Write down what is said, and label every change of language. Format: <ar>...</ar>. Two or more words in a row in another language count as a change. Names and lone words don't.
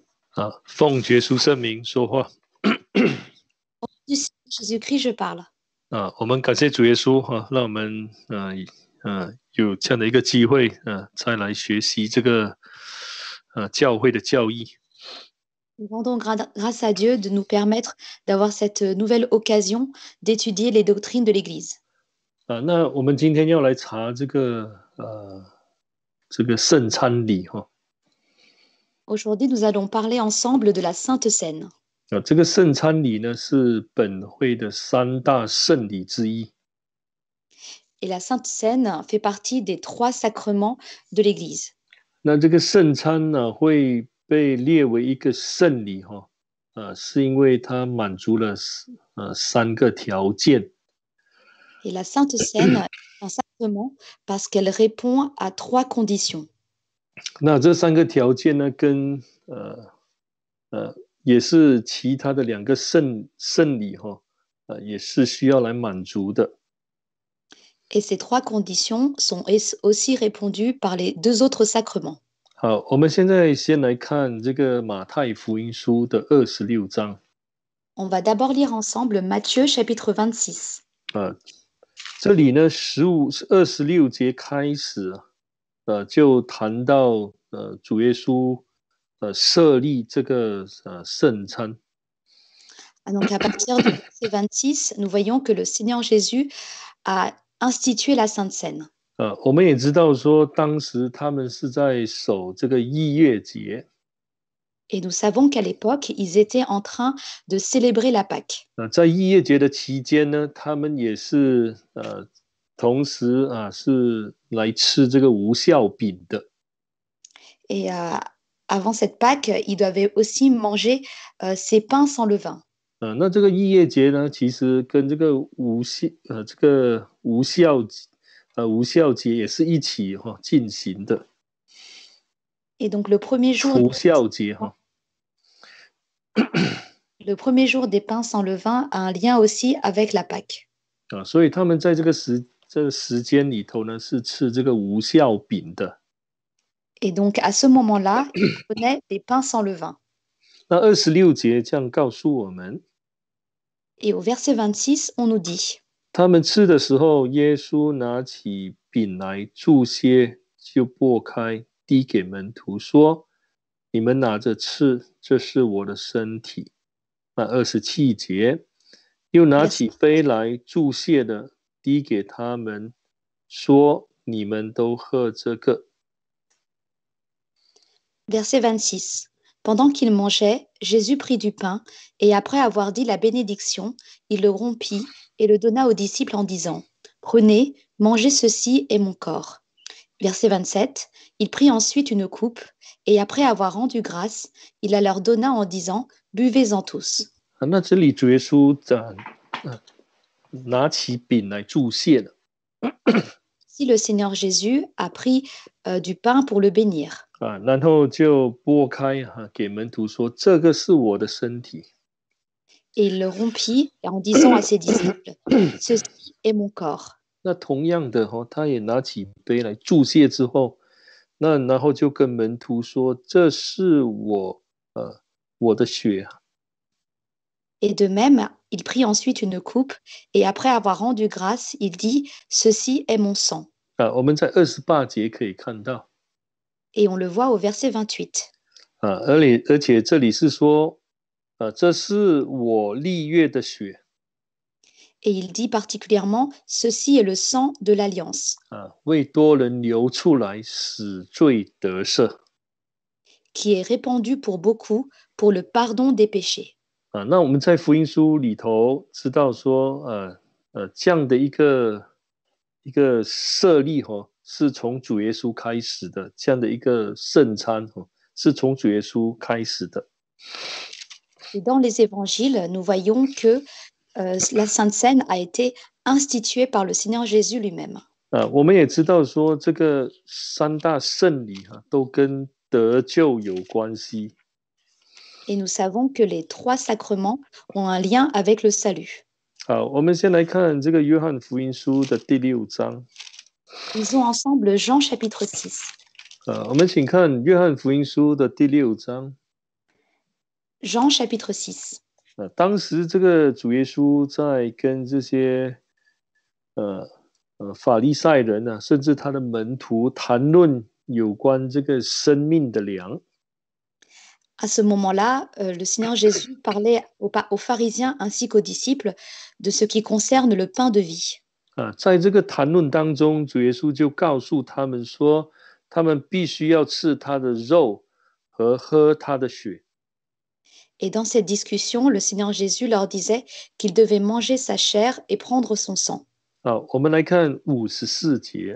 <zh>啊，奉耶稣圣名说话。</zh> <fr>Du Seigneur Jésus-Christ, je parle.</fr> <zh>啊，我们感谢主耶稣哈、让我们有这样的一个机会再来学习这个教会的教义。</zh> <fr>Nous rendons grâce à Dieu de nous permettre d'avoir cette nouvelle occasion d'étudier les doctrines de l'Église.</fr> <zh>那我们今天要来查这个圣餐礼哈。</zh> <fr>Aujourd'hui, nous allons parler ensemble de la Sainte Seine.</fr> <zh>这个圣餐礼呢是本会的3大圣礼之一。</zh> <fr>Et la Sainte Seine fait partie des 3 sacrements de l'Église.</fr> <zh>那这个圣餐呢会被列为一个圣礼哈，是因为它满足了3个条件。</zh> <fr>Et la Sainte Seine est un sacrement parce qu'elle répond à 3 conditions.</fr> <zh>那这3个条件呢，跟也是其他的2个圣礼哈，也是需要来满足的。</zh> <fr>Et ces 3 conditions sont aussi répondues par les 2 autres sacrements.</fr> <zh>好，我们现在先来看这个马太福音书的26章。</zh> <fr>On va d'abord lire ensemble Matthieu chapitre 26.</fr> <zh>这里呢26节开始就谈到主耶稣设立这个圣餐。</zh> <fr>Donc à partir du verset 26, nous voyons que le Seigneur Jésus a institué la Sainte Seine.</fr> <zh>我们也知道说，当时他们是在守这个逾越节。</zh> <fr>Et nous savons qu'à l'époque, ils étaient en train de célébrer la Pâque.</fr> <zh>在逾越节的期间呢，他们也是同时是来吃这个无酵饼的。</zh> <fr>Et avant cette Pâque, ils doivent aussi manger ces pains sans levain.</fr> <zh>那这个逾越节呢，其实跟这个无酵节也是一起进行的。</zh> <fr>Et donc le premier jour,</fr> <zh>除酵节</zh> <fr>le premier jour des pains sans levain a un lien aussi avec la Pâque.</fr> <zh>所以他们在这个时间里头呢，是吃这个无酵饼的。</zh> <fr>Et donc à ce moment-là, ils prenaient des pains sans levain.</fr> <zh>那26节这样告诉我们。</zh> <fr>Et au verset 26, on nous dit.</fr> <zh>他们吃的时候，耶稣拿起饼来祝谢，就擘开，递给门徒说：“你们拿着吃，这是我的身体。” 那27节，又拿起杯来祝谢的，递给他们说：“你们都喝这个。”</zh> <fr>Verset 26. Pendant qu'il mangeait, Jésus prit du pain, et après avoir dit la bénédiction, il le rompit et le donna aux disciples en disant: Prenez, mangez, ceci est mon corps. Verset 27. Il prit ensuite une coupe, et après avoir rendu grâce, il la leur donna en disant: Buvez-en tous.</fr> <zh>那这里主耶稣拿起饼来祝谢了。</zh> <fr>Si le Seigneur Jésus a pris du pain pour le bénir.</fr> <zh>然后就擘开给门徒说：“这个是我的身体。”</zh> <fr>Et il le rompit en disant à ses disciples: Ceci est mon corps.</fr> <zh>那同样的他也拿起杯来祝谢之后，然后就跟门徒说：“这是我的血。”</zh> <fr>Et de même, il prit ensuite une coupe, et après avoir rendu grâce, il dit: Ceci est mon sang.</fr> <zh>我们在28节可以看到。</zh> <fr>Et on le voit au verset 28.</fr> <zh>而且这里是说，这是我立约的血。</zh> <fr>Et il dit particulièrement: Ceci est le sang de l'alliance.</fr> <zh>为多人流出来，使罪得赦。</zh> <fr>Qui est répandu pour beaucoup, pour le pardon des péchés.</fr> <zh>那我们在福音书里头知道说，这样的一个设立是从主耶稣开始的，这样的一个圣餐是从主耶稣开始的。</zh> <fr>Et dans les évangiles, nous voyons que la Sainte Seine a été instituée par le Seigneur Jésus lui-même.</fr> <zh>我们也知道说，这个3大圣礼都跟得救有关系。</zh> <fr>Et nous savons que les 3 sacrements ont un lien avec le salut.</fr> <zh>好，我们先来看这个约翰福音书的第6章。</zh> <fr>Lisons ensemble Jean chapitre 6.</fr> <zh>我们请看约翰福音书的第6章。</zh> <fr>Jean chapitre 6.</fr> <zh>当时这个主耶稣在跟这些法利赛人啊，甚至他的门徒谈论有关这个生命的粮。</zh> <fr>À ce moment-là, le Seigneur Jésus parlait aux pharisiens ainsi qu'aux disciples de ce qui concerne le pain de vie.</fr> <zh>在这个谈论当中，主耶稣就告诉他们说，他们必须要吃他的肉和喝他的血。</zh> <fr>Et dans cette discussion, le Seigneur Jésus leur disait qu'ils devaient manger sa chair et prendre son sang.</fr> <zh>我们来看54节。</zh>